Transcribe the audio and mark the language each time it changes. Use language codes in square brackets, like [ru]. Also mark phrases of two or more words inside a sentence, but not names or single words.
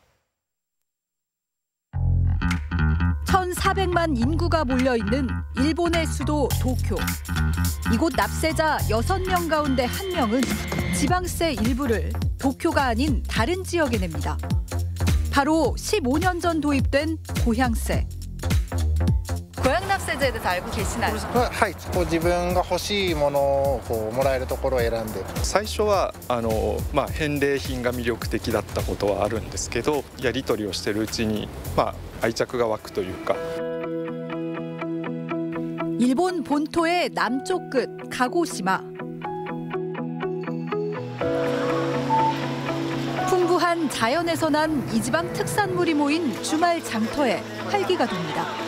[ko] 1,400만 인구가 몰려있는 일본의 수도 도쿄. 이곳 납세자 6명 가운데 1명은 지방세 일부를 도쿄가 아닌 다른 지역에 냅니다. 바로 15년 전 도입된 고향세. 고향 납세제에 대해서 알고 계시나요? [ja] はい、自分が欲しいものをもらえるところを選んで。最初は返礼品が魅力的だったことはあるんですけど、やり取りをしているうちに愛着が湧くというか。 [ko] 일본 본토의 남쪽 끝 가고시마. 풍부한 자연에서 난 이 지방 특산물이 모인 주말 장터에 활기가 돕니다.